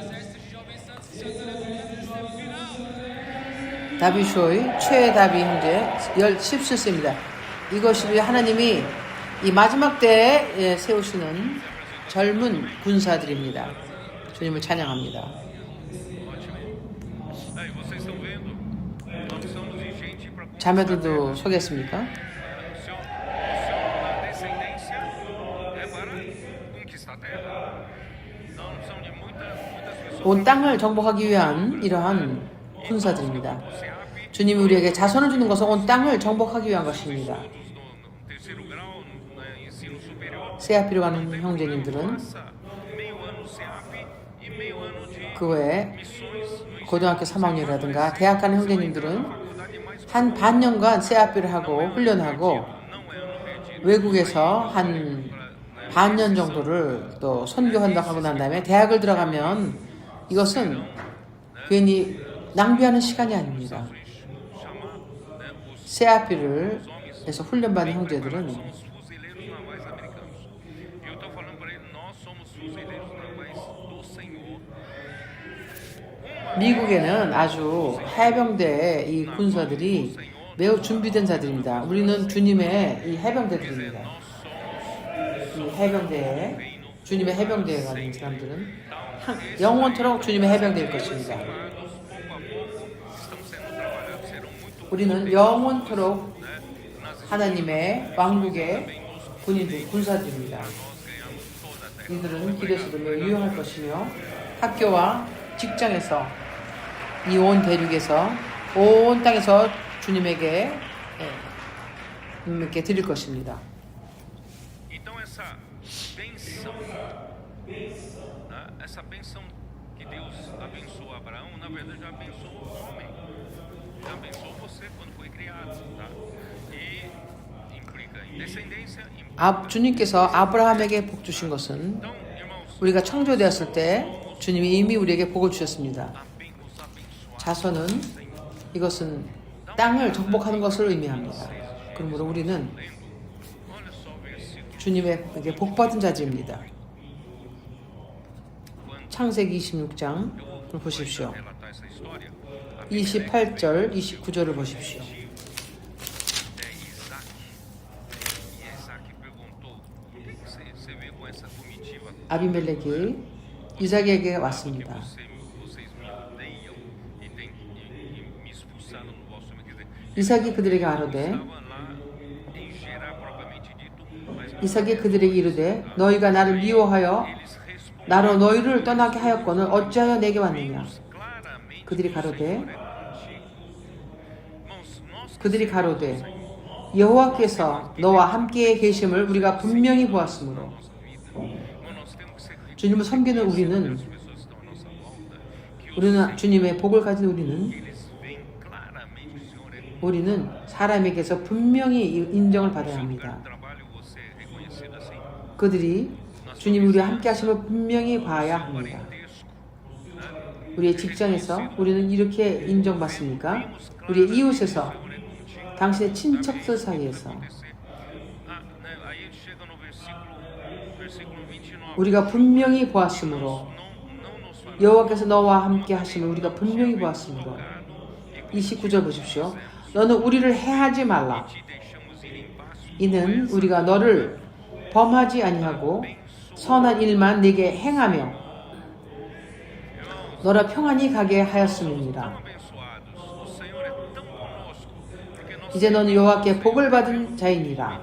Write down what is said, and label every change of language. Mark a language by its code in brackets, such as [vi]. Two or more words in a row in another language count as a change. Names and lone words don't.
[ko] 다비쇼의 최다비 형제 17세입니다. 이것이 하나님이 이 마지막 때에 세우시는 젊은 군사들입니다. 주님을 찬양합니다. [pt] Aí, vocês estão vendo? Nós precisamos de gente para [ko] 자매들도 소개했습니까? [pt] a descendência é para conquistar a terra. Então, nós precisamos de muitas pessoas. [ko] 온 땅을 정복하기 위한 이러한 군사들입니다. 주님이 우리에게 자손을 주는 것은 온 땅을 정복하기 위한 것입니다. [pt] No terceiro grau, no ensino superior, [ko] 세아피로 가는 형제님들은 [pt] passa meio ano CEAP e meio ano de [ko] 그 외에 [pt] missões no [ko] 고등학교 3학년이라든가 대학 가는 형제님들은 [pt] faculdade mais [ko] 한 반년간 세아피를 하고 훈련하고 [pt] não é ano perdido. [ko] 외국에서 한 반년 정도를 또 선교 헌덕하고 난 다음에 대학을 들어가면 이것은 괜히 낭비하는 시간이 아닙니다. [pt] Chamar, né, os [ko] 세아피를 해서 훈련받은 형제들은 [pt] somos fuzileiros navais americanos. E eu estou falando para ele, nós somos fuzileiros navais do Senhor. [ko] 미국에는 아주 해병대의 이 군사들이 매우 준비된 자들입니다. 우리는 주님의 이 해병대들입니다. 이 해병대에 주님의 해병대에 가는 사람들은 영원토록 주님의 해병대일 것입니다. [pt] Estão sendo trabalhados, serão muito [ko] 우리는 영원토록 하나님의 왕국의 군인들, 군사들입니다. 이들은 길에서도 매우 유용할 것이며 학교와 직장에서 이 온 대륙에서 온 땅에서 주님에게 드릴 것입니다. [pt] Então essa bênção, né? Essa bênção que Deus abençoou Abraão, na verdade já abençoou o homem, já abençoou você quando foi criado, tá? E implica em descendência, [ko] 주님께서 아브라함에게 복 주신 것은 [pt] então, irmãos, [ko] 우리가 창조되었을 때 주님이 이미 우리에게 복을 주셨습니다. [pt] os abençoados, [ko] 자손은 이것은 땅을 정복하는 것을 의미합니다. 그러므로 우리는 [pt] olha só o versículo, [ko] 주님에게 복받은 자들입니다. 창세기 26장을 보십시오. [pt] relatar essa história, [ko] 28절, 29절을 보십시오. [pt] é Isaac, e Isaac perguntou, por que você veio com essa comitiva? [ko] 아비멜렉이 이삭에게 왔습니다. [pt] Vocês me odeiam e me expulsaram do vosso meio. Quer dizer, [ko] 이삭이 그들에게 아뢰되 [pt] estava lá em Gerar propriamente dito, mas [ko] 이삭이 그들에게 이르되 너희가 나를 미워하여 [pt] eles responderam [ko] 나로 너희를 떠나게 하였거늘 어찌하여 내게 왔느냐. [pt] claramente [ko] 그들이 [pt] que o [ko] 가로되 [pt] Senhor é contigo. Irmãos, nós [ko] 그들이 가로되 여호와께서 너와 함께 계심을 우리가 분명히 보았으므로 [pt] nós temos que ser [ko] 주님을 섬기는 우리는 [pt] as pessoas que estão à nossa volta, que [ko] 우리는 주님의 복을 가진 우리는 [pt] eles veem claramente o Senhor é [ko] 우리는 사람에게서 분명히 인정을 받아야 합니다. [pt] trabalho você é reconhecido assim. [ko] 그들이 주님 우리와 함께 하심을 분명히 봐야 합니다. [pt] Parentesco, [ko] 우리의 직장에서 우리는 이렇게 인정받습니까? 우리의 이웃에서 당신의 친척들 사이에서 [pt] aí ele chega no versículo 29. [ko] 우리가 분명히 보았으므로 [pt] Não nos fará [ko] 여호와께서 너와 함께 하심을 우리가 분명히 보았으므로 29절 보십시오. 너는 우리를 해하지 말라. [pt] te deixamos ir em paz [ko] 이는 우리가 너를 범하지 아니하고 선한 일만 네게 행하며 너라 평안히 가게 하였음이니라. 이제 너는 여호와께 복을 받은 자이니라.